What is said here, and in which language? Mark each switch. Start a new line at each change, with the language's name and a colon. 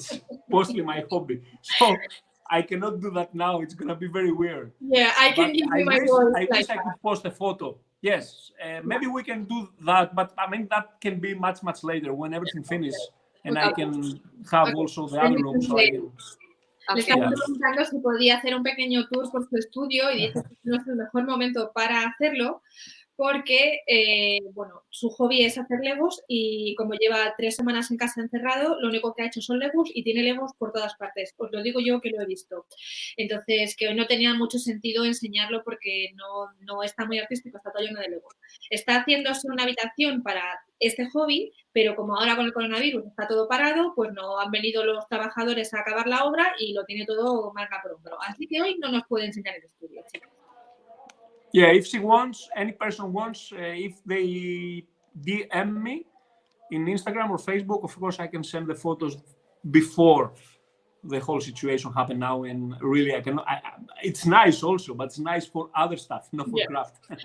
English: It's mostly my hobby, so I cannot do that now. It's gonna be very weird. Yeah, I can give you my voice. I wish I could post a photo. Yes, maybe we can do that, but I mean that can be much later when everything finishes, and I can have also the other room. So I can.
Spanish: Le estamos preguntando si podía hacer un pequeño tour por su estudio y dice que no es el mejor momento para hacerlo porque, bueno, su hobby es hacer legos y como lleva 3 semanas en casa encerrado, lo único que ha hecho son legos y tiene legos por todas partes. Os lo digo yo que lo he visto. Entonces, que hoy no tenía mucho sentido enseñarlo porque no está muy artístico, está todo lleno de legos. Está haciéndose una habitación para este hobby, pero como ahora con el coronavirus está todo parado, pues no han venido los trabajadores a acabar la obra y lo tiene todo manga por hombro. Así que hoy no nos puede enseñar el estudio, chicos.
English: Yeah, if she wants, any person wants, if they DM me in Instagram or Facebook, of course I can send the photos before the whole situation happened now. And really, it's nice also, but it's nice for other stuff, not for craft.